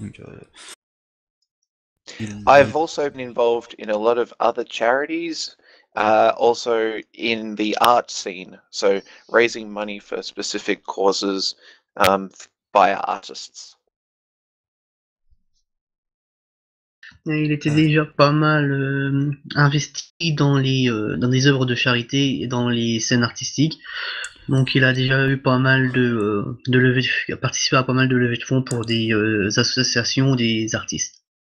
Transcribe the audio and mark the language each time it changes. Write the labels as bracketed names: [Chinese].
[French] Donc, [English] I've also been involved in a lot of other charities, also in the art scene, so raising money for specific causes by artists. [French] Il était déjà pas mal investi dans des œuvres de charité et dans les scènes artistiques. Donc il a déjà eu pas mal il a participé à pas mal de levées de fonds pour des associations, des artistes.